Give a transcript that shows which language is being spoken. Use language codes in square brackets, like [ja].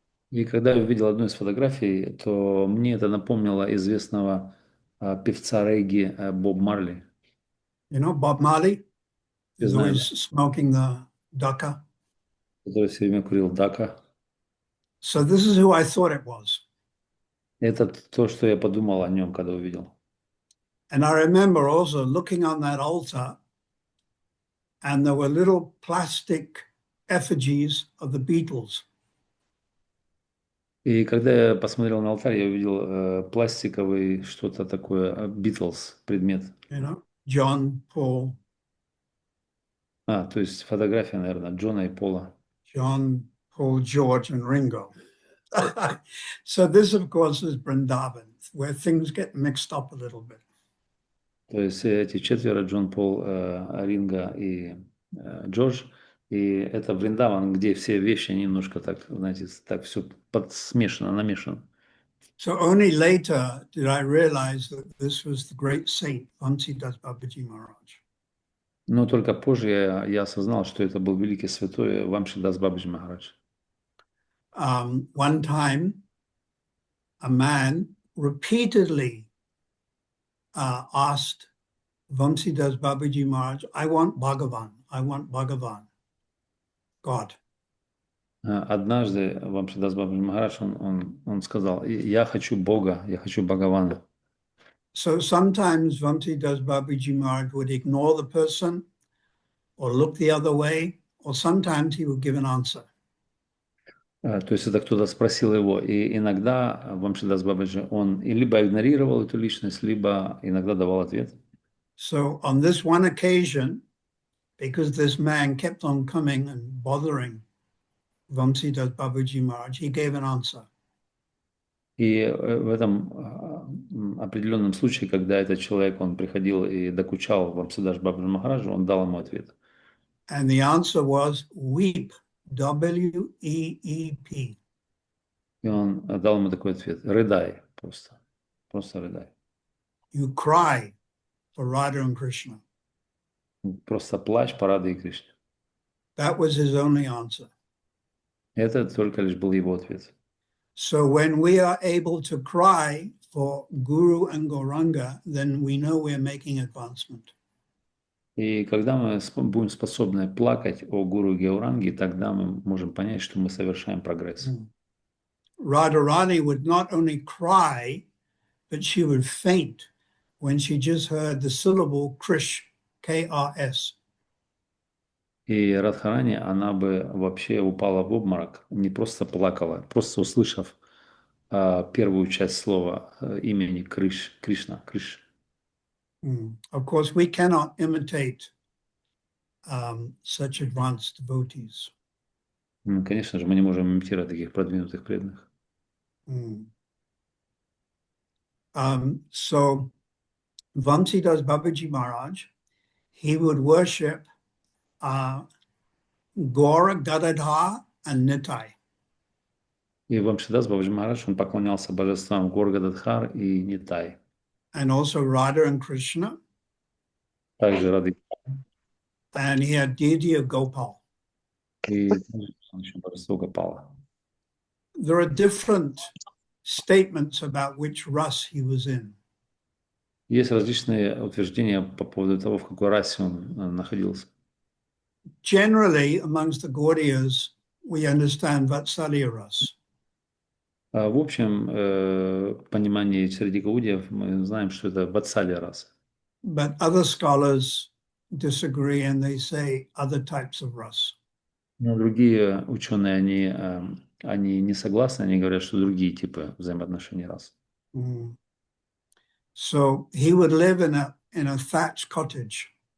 [ru] И когда я увидел одну из фотографий, то мне это напомнило известного певца регги Боб Марли. [en] You know, Bob Marley is always smoking the daca. [ru] Который все время курил дака. [en] So this is who I thought it was. [ru] Это то, что я подумал о нем, когда увидел. [en] And I remember also looking on that altar, and there were little plastic effigies of the Beatles. [ru] И когда я посмотрел на алтарь, я увидел пластиковый что-то такое, Beatles предмет. [en] You know, John, Paul. [ru] То есть фотография, наверное, Джона и Пола. [en] John, Paul, George, and Ringo. So this, of course, is Vrindavan, where things get mixed up a little bit. [ru] То есть эти 4, Джон, Пол, Ринго и Джордж, и это Вриндаван, где все вещи немножко так, знаете, так все подсмешано, намешано. [en] So only later did I realize that this was the great saint, Vamsidas Babaji Maharaj. [ru] Но только позже я осознал, что это был великий святой Вамшидас Бабаджи Махарадж. [en] One time, a man repeatedly asked Vamsidas Babaji Maharaj, I want Bhagavan, God. [ru] Однажды Вамшидас Бабаджи Махарадж, он сказал, я хочу Бога, я хочу Бхагавана. [en] So sometimes Vamsidas Babaji Maharaj would ignore the person or look the other way, or sometimes he would give an answer. [ru] То есть это кто-то спросил его, и иногда Вамшидас Бабаджи, он либо игнорировал эту личность, либо иногда давал ответ. [en] So on this one occasion, because this man kept on coming and bothering Vamsidas Babaji Maharaj, he gave an answer. [ru] И в этом определенном случае, когда этот человек, он приходил и докучал Вамшидас Бабаджи Махараджу, он дал ему ответ. [en] And the answer was weep, W-E-E-P. [ru] И он дал ему такой ответ: рыдай просто. Просто рыдай. [en] You cry for Radha and Krishna. [ru] Просто плачь по Радhe и Кришне. [en] That was his only answer. [ru] Это только лишь был его ответ. [en] So when we are able to cry for Guru and Gauranga, then we know we're making advancement. [ru] И когда мы будем способны плакать о Гуру и Гауранге, тогда мы можем понять, что мы совершаем прогресс. [en] Radharani would not only cry, but she would faint when she just heard the syllable Krish, K-R-S. [ru] И Радхарани, она бы вообще упала в обморок, не просто плакала, просто услышав первую часть слова имени Кришна, Криш. [en] Of course, we cannot imitate such advanced devotees. [ru] Конечно же, мы не можем имитировать таких продвинутых преданных. [en] So Vamsidas Babaji Maharaj, he would worship Gaura, Gadadhar, and Nitai. [ru] И Вамшидас Бабаджи Махарадж, он поклонялся божествам Гор Гададхар и Нитай. [en] And also Radha and Krishna. [ru] Также Рады. [en] And he had deity of Gopal. [ru] И еще божество Гопала. [en] There are different statements about which ras he was in. [ru] Есть различные утверждения по поводу того, в какой расе он находился. [en] Generally, amongst the Gaudiyas, we understand Vatsalya ras. [ru] В общем понимании среди гаудиев мы знаем, что это ватсалья раса. [en] But other scholars disagree and they say other types of ras. [ru] Но другие ученые, они не согласны, они говорят, что другие типы взаимоотношений рас. [en] So he would live in a thatched cottage.